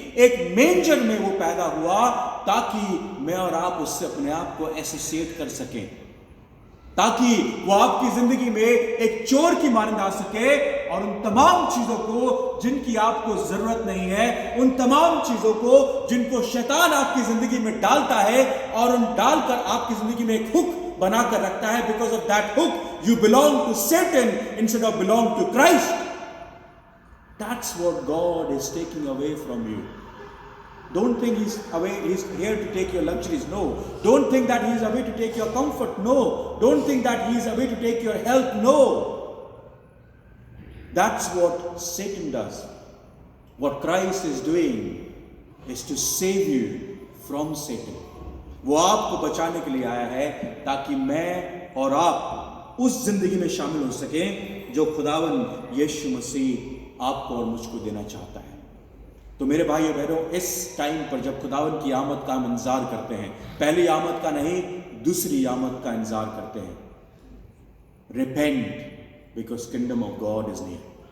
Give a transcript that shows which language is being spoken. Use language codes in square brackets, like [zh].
[hi] एक मेंजर में वो पैदा हुआ ताकि मैं और आप उससे अपने आप को एसोसिएट कर सकें, ताकि वो आपकी जिंदगी में एक चोर की मानंद आ सके और उन तमाम चीजों को जिनकी आपको जरूरत नहीं है, उन तमाम चीजों को जिनको शैतान आपकी जिंदगी में डालता है और उन डालकर आपकी जिंदगी में एक हुक बनाकर रखता है, [en] Because of that hook you belong to Satan instead of belong to Christ. That's what God is taking away from you. Don't think he's here to take your luxuries. No. Don't think that he's away to take your comfort. No. Don't think that he's away to take your health. No. That's what Satan does. What Christ is doing is to save you from Satan. [hi] वो आपको बचाने के लिए आया है ताकि मैं और आप उस जिंदगी में शामिल हो सकें जो खुदावन यीशु मसीह आपको और मुझको देना चाहता है। तो मेरे भाइयों बहनों, इस टाइम पर जब खुदावन की आमद का हम इंतजार करते हैं, पहली आमद का नहीं, दूसरी आमद का इंतजार करते हैं, [en] Repent because kingdom of God is near.